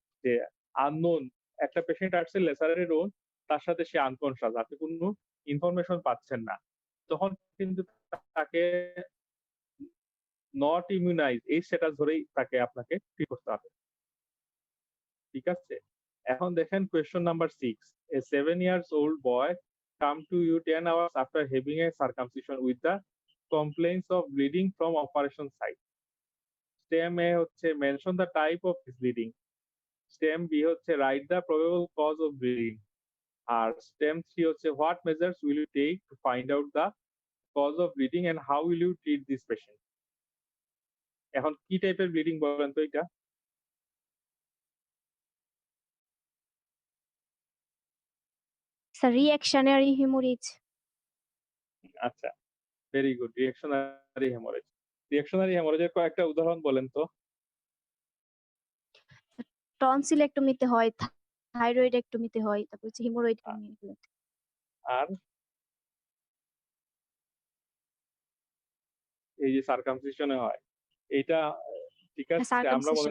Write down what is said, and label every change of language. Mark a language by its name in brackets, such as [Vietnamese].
[Bangla] যে আননোন একটা পেশেন্ট আসছে ল্যাসারেটেড wound, তার সাথে সে আনকনশাস। আপনি কোনো ইনফরমেশন পাচ্ছেন না। তখন কিন্তু তাকে নট ইমিউনাইজ এই স্ট্যাটাস ধরেই আপনাকে ট্রিট করতে হবে। ঠিক আছে? এখন দেখেন question number 6. [English] A 7 years old boy come to you 10 hours after having a circumcision with the complaints of bleeding from operation site. Stem A হচ্ছে mention the type of his bleeding. Stem B হচ্ছে write the probable cause of bleeding. [Bangla] আর [English] Stem 3 হচ্ছে what measures will you take to find out the cause of bleeding and how will you treat this patient? [Bangla] এখন কি টাইপের bleeding বলেন তো এটা? [English] Sir, reactionary hemorrhage. [Bangla] আচ্ছা, [English] very good, [Bangla] reactionary haemorrhage. Reactionary হেমোরেজের কয়েকটা উদাহরণ বলেন তো। টনসিলেক্টমিতে হয়, থাইরয়েডেক্টমিতে হয়, তারপর হচ্ছে হিমোরয়েডেক্টমি এগুলোতে। আর এই যে সার্কামসিশনে হয়, এইটা ঠিক আছে, আমরা মনে